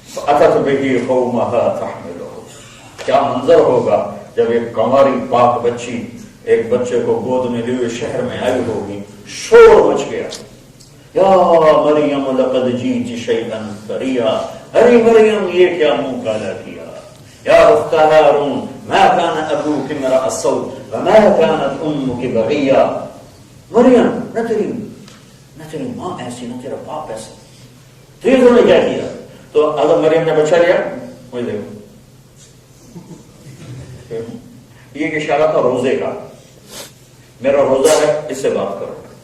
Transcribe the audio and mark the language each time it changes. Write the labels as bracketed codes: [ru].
[ar] اتت بہ قومھا تحملہ، [ur] کیا منظر ہوگا جب ایک کنواری پاک بچی ایک بچے کو گود میں لیے شہر میں آئی ہوگی. شور مچ گیا، [ar] یا مریم لقد جئت شیئا فریا، [ur] ارے مریم یہ کیا منہ کالا کیا. [ar] یا اخت ہارون ما كان ابوك امرأ سوء وما كانت امك بغیا. [ur] مریم نہ تیری ماں ایسی نہ تیرا باپ ایسا، تو یہ تم نے کیا کیا. تو حضرت مریم نے بچہ لیا، وہی دیکھو یہ اشارہ تھا روزے کا، میرا روزہ ہے اس سے بات کرو.